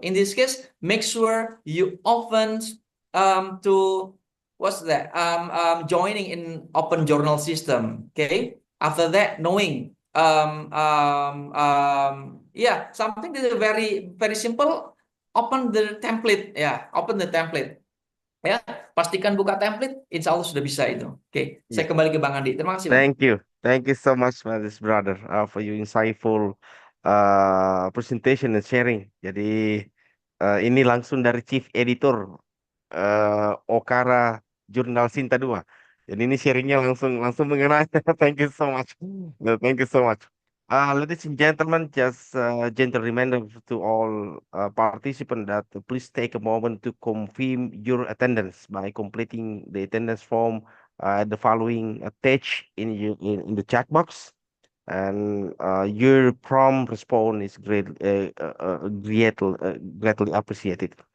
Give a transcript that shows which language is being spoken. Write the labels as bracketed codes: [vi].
[en] In this case, make sure you often to what's that joining in open journal system. Okay, after that, knowing yeah, something that is very very simple. Open the template, yeah, open the template. [id] Ya, pastikan buka template, insya Allah sudah bisa itu. Oke, saya [en] Yeah. [id] kembali ke Bang Andi. Terima kasih, Bang. [en] Thank you so much, my this brother, for your insightful presentation and sharing. [id] Jadi ini langsung dari Chief Editor Okara Jurnal Sinta 2. Jadi ini sharingnya langsung mengenai. [en] Thank you so much. No, thank you so much. Ladies and gentlemen, just gentle reminder to all participants that please take a moment to confirm your attendance by completing the attendance form the following text in the chat box, and your prompt response is greatly appreciated.